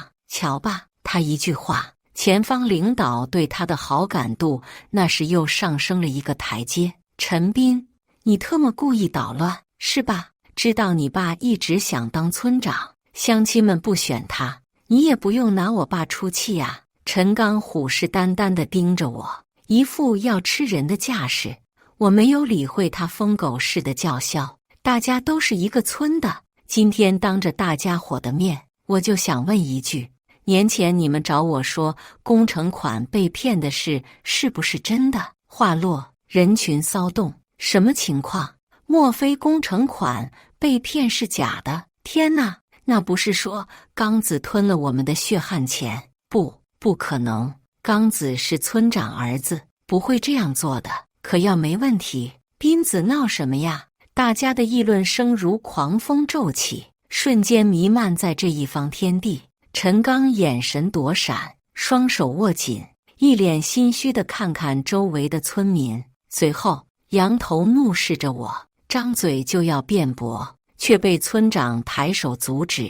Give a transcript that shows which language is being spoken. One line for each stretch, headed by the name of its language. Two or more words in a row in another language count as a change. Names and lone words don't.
Chinese: 瞧吧，他一句話，前方領導對他的好感度那是又上升了一個台階。陳斌，你特麼故意搗亂是吧？知道你爸一直想當村長，鄉親們不選他，你也不用拿我爸出氣啊。陳剛虎視眈眈地盯着我，一副要吃人的架勢。我沒有理會他瘋狗似的叫囂。大家都是一個村的，今天當着大家伙的面，我就想問一句，年前你們找我說工程款被騙的事是不是真的？話落，人群騷動，什麼情況？莫非工程款被騙是假的？天哪，那不是說剛子吞了我們的血汗錢？不可能，剛子是村長兒子，不會這樣做的。可要沒問題，斌子鬧什麼呀？大家的議論聲如狂風驟起，瞬間彌漫在這一方天地。陳剛眼神躲閃，雙手握緊，一臉心虛地看看周圍的村民，隨後仰頭怒視着我，張嘴就要辯駁，卻被村長抬手阻止。